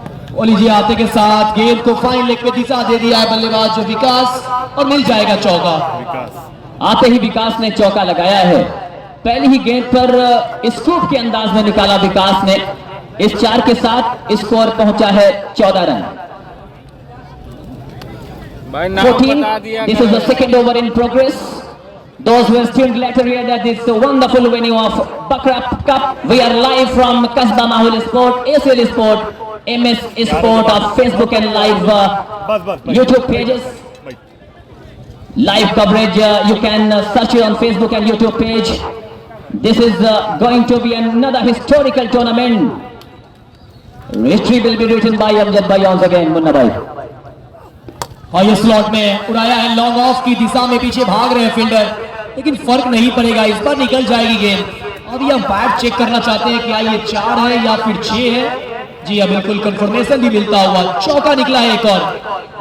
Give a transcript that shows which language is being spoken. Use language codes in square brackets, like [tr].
[hi] और लीजिए आते के साथ गेंद को फाइन लेग पे दिशा दे दिया है बल्लेबाज जो विकास, और मिल जाएगा चौका। आते ही विकास ने चौका लगाया है, पहली ही गेंद पर स्कूप के अंदाज में निकाला विकास ने। इस 4 के साथ स्कोर पहुंचा है 14 रन। भाई नाम 14. बता दिया। [en] This is the second over in progress. Those who are tuned later here at this wonderful venue of Bakrap Cup. We are live from Kasba Mahul Sport, ACL Sport, MS Sport of Facebook and live YouTube pages. Live coverage, you can search it on Facebook and YouTube page. This is going to be another historical tournament. History will be written by Amjad Bhai once again, Munna Bhai. [hi] और ये slot में उड़ाया है long off की दिशा में, पीछे भाग रहे हैं फील्डर, लेकिन फर्क नहीं पड़ेगा, इस बार निकल जाएगी गेंद। अब ये अंपायर चेक करना चाहते हैं क्या ये 4 है या फिर 6 है। जी हाँ बिल्कुल कंफर्मेशन भी मिलता हुआ, चौका निकला है एक और।